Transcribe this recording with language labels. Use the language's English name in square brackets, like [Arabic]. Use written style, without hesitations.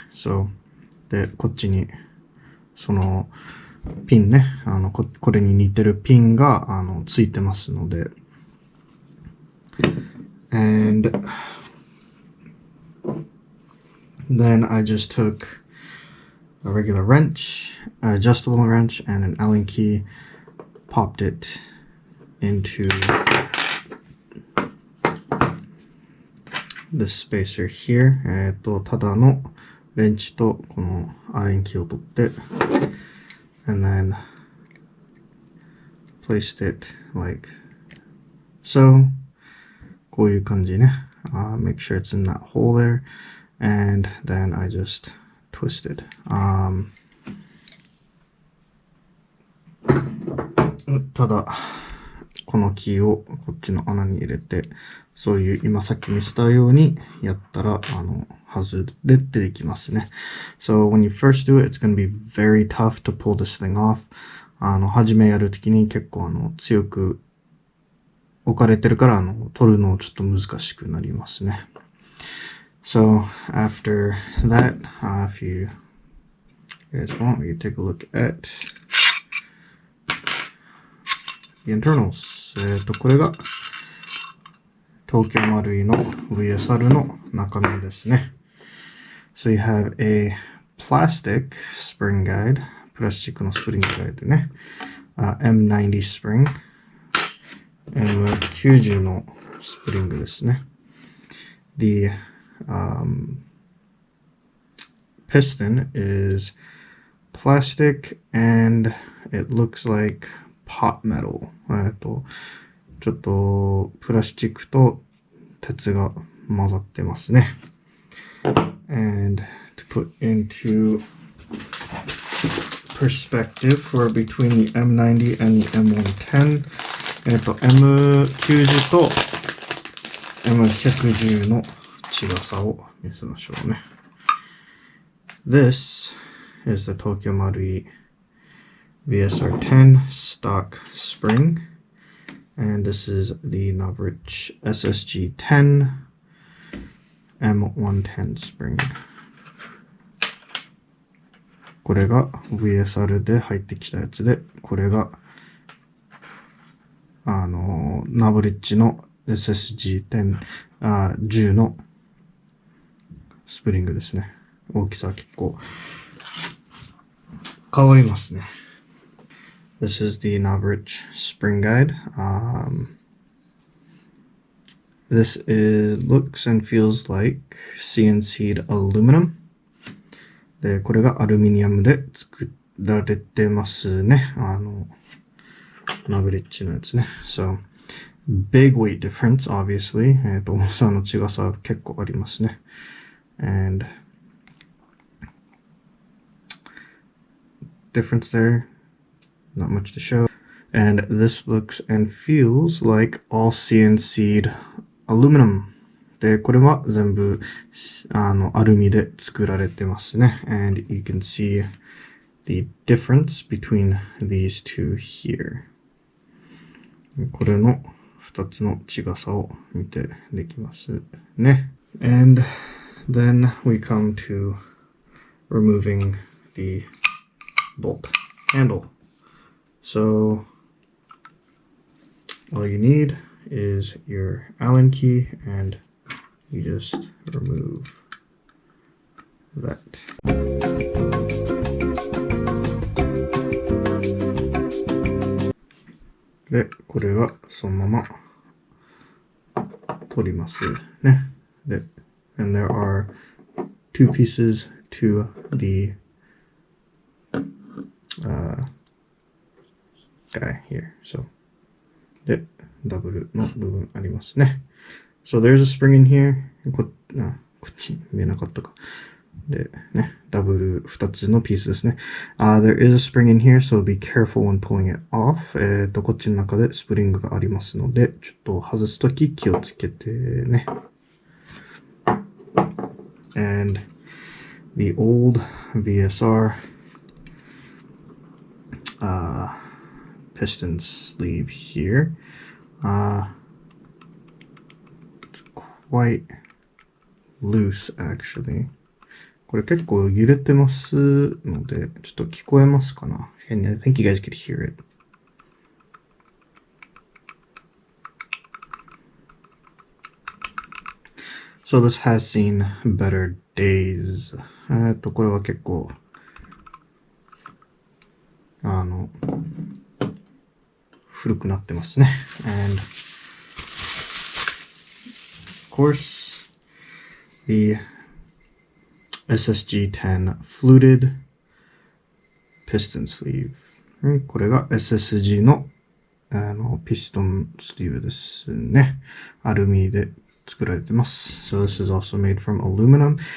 [Japanese] So でこっちにそのピンね、これに似てるピンがついてますので、 [English] and then I just took a regular wrench, an adjustable wrench, and an Allen key. Popped it into the spacer here. [Japanese] ただのレンチとこのアレンキーを取って、 [English] and then placed it like so. [Japanese] こういう感じね。 [English] Make sure it's in that hole there, and then I just twisted. [Japanese] ただこのキーをこっちの穴に入れて、そういう今さっき見せたようにやったら外れてできますね。 [English] So when you first do it, it's going to be very tough to pull this thing off. [Japanese] 初めやるときに結構強く置かれてるから取るのちょっと難しくなりますね。 [English] So after that, if you guys want, we can take a look at the internals. [Japanese] これが東京マルイの VSR の中身ですね。 [English] So you have a plastic spring guide. [Japanese] プラスチックのスプリングガイドね。 [English] M90 spring. [Japanese] M90 のスプリングですね。 [English] The piston is plastic and it looks like pot metal. [Japanese] ちょっとプラスチックと鉄が混ざってますね。 [English] And to put into perspective for between the M90 and the M110, [Japanese] M90 と M110 の違さを見せましょうね。 [English] This is the Tokyo Marui VSR-10 stock spring, and this is the Novritsch SSG-10 M110 spring. [Japanese] これが VSR で入ってきたやつで、これがナブリッジの SSG-10 10のスプリングですね。大きさは結構変わりますね。 [English] This is the Novritsch spring guide. This looks and feels like CNC'd aluminum. [Japanese] で、これがアルミニアムで作られてますね。ナブリッジのやつね。 [English] So, big weight difference, obviously. [Japanese] 重さの違さ結構ありますね。 [English] And difference there, not much to show. And this looks and feels like all CNC'd aluminum. [Japanese] で、これは全部アルミで作られてますね。 [English] And you can see the difference between these two here. [Japanese] これの2つの違さを見てできますね。 [English] And then we come to removing the bolt handle. So all you need is your Allen key and you just remove that. [Japanese] で、これはそのまま取りますね。 [English] で、and there are two pieces to the guy here. [Japanese] So, で、ダブルの部分ありますね。 [English] So there's a spring in here. [Japanese] こっち見えなかったか。で、ね、ダブル2つのピースですね。 [English] There is a spring in here, so be careful when pulling it off. [Japanese] こっちの中でスプリングがありますので、ちょっと外すとき気をつけてね。 [English] And the old VSR piston sleeve here. It's quite loose actually. [Japanese] これ結構揺れてますので、ちょっと聞こえますかな？ [English] And I think you guys could hear it. So this has seen better days. [Japanese] これは結構、ちょっと古いですね。 [English] And it [Japanese] 古くなってますね。 [English] And of course, the SSG-10 fluted piston sleeve。 [Japanese] これが SSG のピストンスリーブですね。アルミで作られてます。 [English] So this is also made from aluminum.